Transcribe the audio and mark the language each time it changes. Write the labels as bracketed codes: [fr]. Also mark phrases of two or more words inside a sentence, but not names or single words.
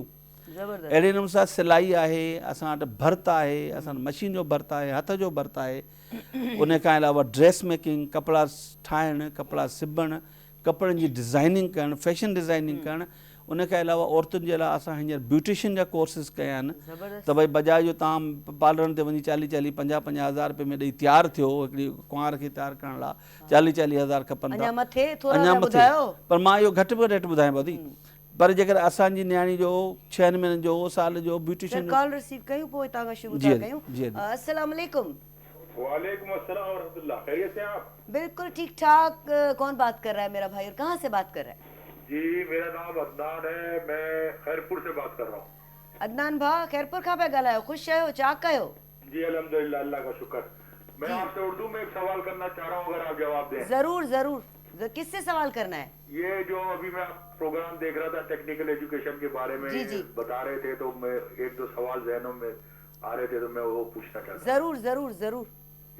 [sd] अहिड़े नमूने सां सिलाई आहे, असां वटि भर्त आहे, असां वटि मशीन जो भर्त आहे, हथ जो भर्त आहे, उन खां अलावा [en] dress making, [sd] कपिड़ा ठाहिणु, कपिड़ा सिबणु, कपिड़नि जी डिज़ाइनिंग करणु, [en] fashion designing [sd] करणु, उन खां अलावा औरतुनि जे लाइ असां हींअर ब्यूटिशियन जा कोर्सिस कया आहिनि त भई बजाए जो तव्हां पार्लरनि ते वञी 40-40, 50-50 हज़ार रुपए में ॾेई तयारु थियो, हिकिड़ी कुंवार खे तयारु करण लाइ 40-40 हज़ार खपनि था, अञा मथे। पर मां इहो घटि में घटि रेट ॿुधायां पई। पर जेकर असांजी नियाणी जो 6 महीननि जो, साल जो ब्यूटिशियन कॉल रिसीव कयूं, पोइ तव्हां शुरू था कयूं। [ar] السلام عليكم. وعليكم السلام ورحمة الله. [ur] خیریت سے آپ? بالکل ٹھیک ٹھاک. کون بات کر رہا ہے میرا بھائی اور کہاں سے بات کر رہا ہے? جی میرا نام عدنان ہے، میں خیرپور سے بات کر رہا ہوں. [sd] अदनान भा खैरपुर कहाँ पे ॻाल्हायो? ख़ुशि आहियो, चाक आहियो? [ur] جی الحمدللہ، اللہ کا شکر. میں آپ سے اردو میں ایک سوال کرنا چاہ رہا ہوں، اگر آپ جواب دیں. ضرور ضرور۔ کس سے سوال کرنا ہے? یہ جو ابھی میں پروگرام دیکھ رہا تھا [en] technical education [ur] کے بارے میں بتا رہے تھے، تو میں ایک دو سوال ذہنوں میں آ رہے تھے، تو میں وہ پوچھنا چاہتا ہوں. ضرور ضرور ضرور.